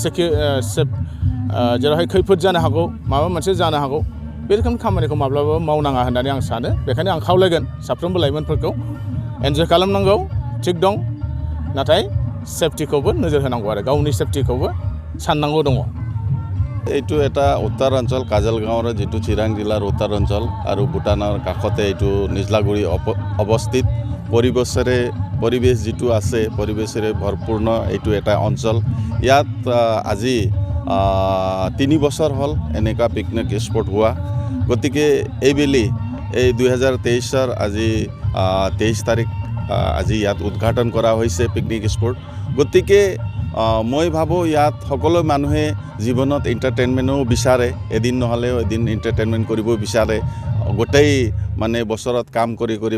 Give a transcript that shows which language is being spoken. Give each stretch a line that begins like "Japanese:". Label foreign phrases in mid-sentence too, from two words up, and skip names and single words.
Bodo: जेरावहाय खैफोद जानो हागौ माबा मोनसे जानो हागौ बे रोखोमनि खामानिखौ माब्लाबाबो मावनाङा होननानै आं सानो बेखायनो आं खावलायगोन साफ्रोमबो लाइमोनफोरखौ एन्जय खालामनांगौ थिग दं नाथाय सेफटिखौबो नोजोर होनांगौ आरो गावनि सेफटिखौबो साननांगौ दङ
Assamese: এইটো এটা উত্তৰ অঞ্চল কাজলগাঁৱৰ যিটো চিৰাং জিলাৰ উত্তৰ অঞ্চল আৰু ভূটানৰ কাষতে এইটো নিজলাগুৰি অৱস্থিত পৰিৱেশ যিটো আছে পৰিৱেশেৰে ভৰপূৰ্ণ এইটো এটা অঞ্চল ইয়াত আজি 3 বছৰ হ'ল এনেকুৱা
English: picnic spot
Assamese: হোৱা গতিকে এইবেলি এই 2023 আজি 23 তাৰিখ আজি ইয়াত উদ্ঘাটন কৰা হৈছে
English: picnic spot
Assamese: গতিকে মই ভাবোঁ ইয়াত সকলো মানুহে জীৱনত এণ্টাৰটেইনমেণ্টো বিচাৰে এদিন নহ'লেও এদিন এণ্টাৰটেইনমেণ্ট কৰিব বিচাৰে গোটেই মানে বছৰত কাম কৰি